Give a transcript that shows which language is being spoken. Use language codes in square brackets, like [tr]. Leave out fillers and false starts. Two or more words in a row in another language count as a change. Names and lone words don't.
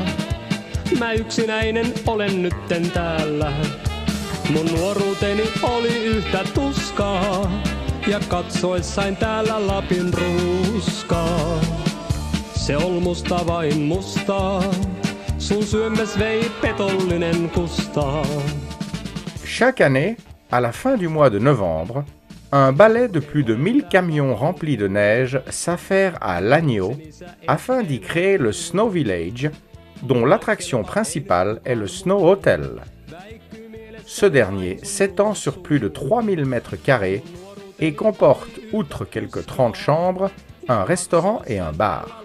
[fi] Mä yksinäinen olen nytten täällä. Mun nuoruuteni oli yhtä tuskaa. Ja katsoessain täällä Lapin ruuskaa. Se ol musta vain mustaa. Sun syömmes vei petollinen kustaa. [fr] Chaque année, à la fin du mois de novembre, un balai de plus de 1000 camions remplis de neige s'affaire à Lagno afin d'y créer le Snow Village, dont l'attraction principale est le Snow Hotel. Ce dernier s'étend sur plus de 3000 mètres carrés et comporte, outre quelques 30 chambres, un restaurant et un bar.